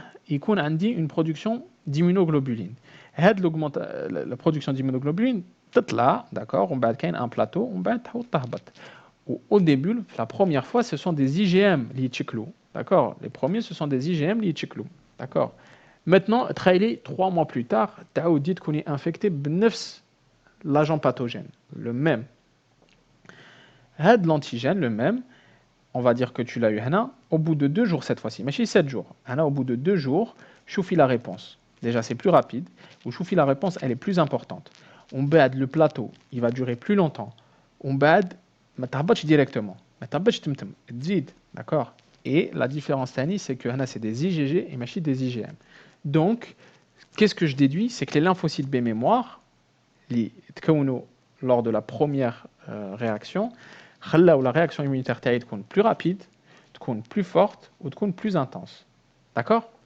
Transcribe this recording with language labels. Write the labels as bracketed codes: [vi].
[ar] يكون عندي [fr] une production d'immunoglobuline. La production d'immunoglobuline تطلع, d'accord, [ar] ومن بعد كاين [fr] un plateau [ar] ومن بعد تهبط. [fr] Au début, la première fois, ce sont des IgM [ar] اللي يتشكلوا, [fr] d'accord. Les premiers, ce sont des IgM [ar] اللي يتشكلوا, [fr] d'accord. Maintenant, 3 mois plus tard, [ar] تعاودي تكوني [fr] infecté بنفس l'agent pathogène, le même. L'antigène, le même, on va dire que tu l'as eu هنا, au bout de 2 jours cette fois-ci, mais 7 jours. هنا, au bout de 2 jours, choufi la réponse. Déjà, c'est plus rapide, ou choufi la réponse, elle est plus importante. On bad le plateau, il va durer plus longtemps. [ar] On bad, ما تهبطش directement, ما تهبطش تمتم, تزيد, d'accord. [fr] Et la différence tani, c'est que هنا, c'est des IgG et machi des IgM. Donc, qu'est-ce que je déduis? C'est que les lymphocytes B mémoire, li تكونوا lors de la première réaction, [ar] خلاو [fr] la réaction immunitaire تاعي تكون plus rapide, تكون plus forte ou تكون plus intense. D'accord?